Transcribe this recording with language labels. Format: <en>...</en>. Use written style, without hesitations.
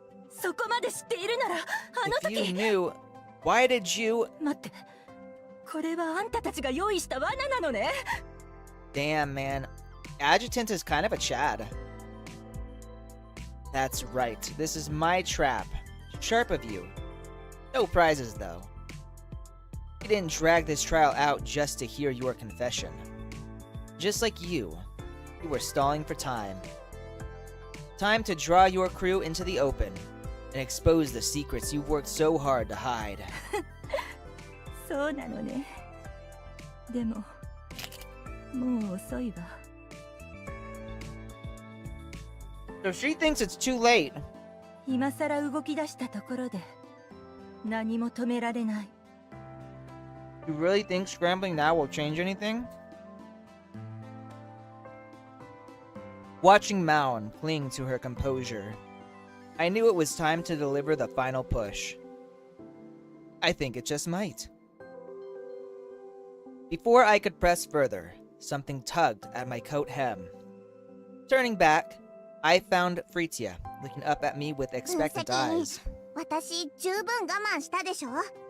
<ja>そこまで知っているなら、あの</ja> <en>If you</en> <ja>時。</ja> <en>knew, why did you...</en> <ja>待って、これはあんたたちが用意した罠なのね。</ja> <en>Damn, man. Adjutant is kind of a Chad. That's right. This is my trap. Sharp of you. No prizes, though. You didn't drag this trial out just to hear your confession. Just like you were stalling for time. Time to draw your crew into the open and expose the secrets you've worked so hard to hide.</en> <ja>そうなのね。でも、もう遅いわ。</ja> <en>So she thinks it's too late.</en> <ja>今さら動き出したところで、何も止められない。</ja> <en>You really think scrambling now will change anything? Watching Maon cling to her composure, I knew it was time to deliver the final push. I think it just might. Before I could press further, something tugged at my coat hem. Turning back, I found Fritia looking up at me with expectant eyes.</en> <ja>私十分我慢したでしょ。もう</ja>